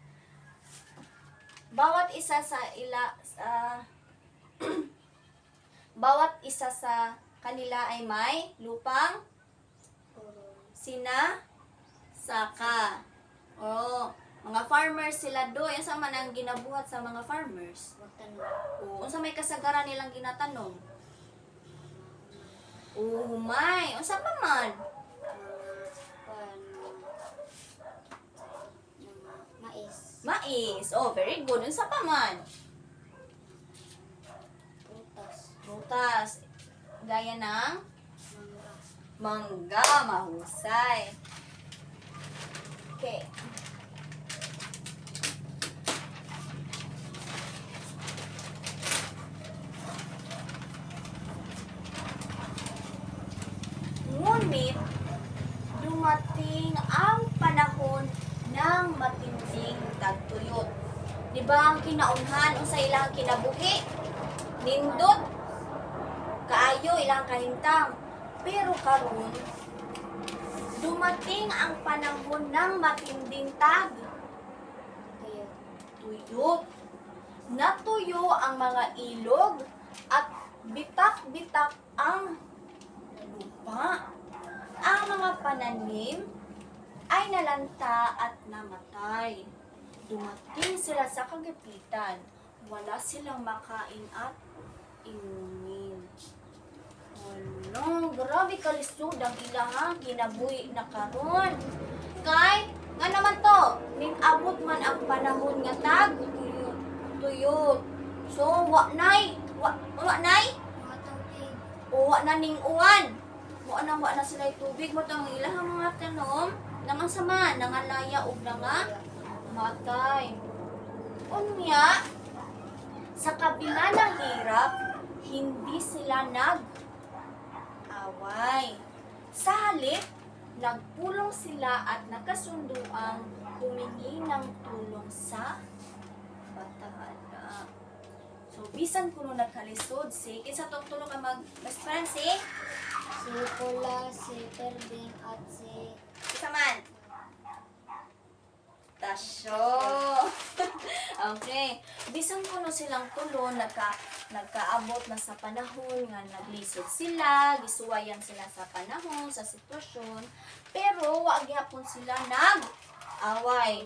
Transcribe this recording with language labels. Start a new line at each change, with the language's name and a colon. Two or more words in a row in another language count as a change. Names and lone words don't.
Filipino: Bawat isa sa bawat isa sa kanila ay may lupang Burol. saka. Oh, mga farmers sila do.
Cebuano: Unsa man ang ginabuhat sa mga farmers?
Filipino: Magtanong.
Cebuano: Oo, unsa may kasagaran nilang ginatanom? Oo, humay. Unsa pa man? Mais. Mais.
English: Oh, very good.
Cebuano: Unsa pa man? Prutas.
Filipino: Prutas. Gaya ng Mangga. mangga. Mahusay. Okay. Ngunit, dumating ang panahon ng matinding tagtuyot.
Cebuano: Di ba ang kinaunhan o sa ilang kinabuhi? Nindot, kaayo ilang kahintang. Pero karon,
Filipino: dumating ang panahon ng matinding Tuyo. tuyot. Natuyo ang mga ilog at bitak-bitak ang lupa. Ang mga pananim ay nalanta at namatay. Dumating sila sa kagipitan. Wala silang makain at inumin.
Cebuano: Wala, grabe kalisod ang ilang ginabuhi na karon. Kay, nga naman to, ning abot man ang panahon nga tuyot. So, wa nay, Mga tubig. uwa na ning uwan. Wa na sila tubig mo tong ilang mga tanom nang sama nangalaya ug nga matay.
Filipino: Unya sa kabila ng hirap hindi sila nag-away. Sa halip, nagpulong sila at nakasunduang humingi ng tulong sa batahala.
Cebuano: So, bisan kuno nagkalisod si, kinsa tong tulo ka
English: best friend
Cebuano: si?
Filipino: Si Pula, si Perding, at si
Cebuano: Isa man. Tasyo. Okay. Bisan kuno silang tulo nagkaabot na sa panahon nga naglisod sila, gisuwayan sila sa panahon, sa sitwasyon, pero wa gyapon sila nag-away.